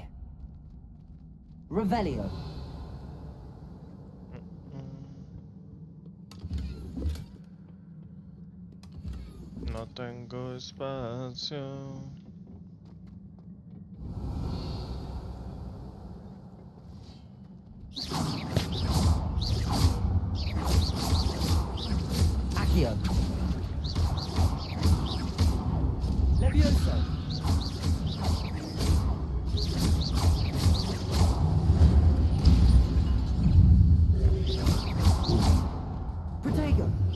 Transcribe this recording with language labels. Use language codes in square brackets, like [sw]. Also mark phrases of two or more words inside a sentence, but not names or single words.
[es] Revelio. No tengo espacio. Accio. Levioso. Protego.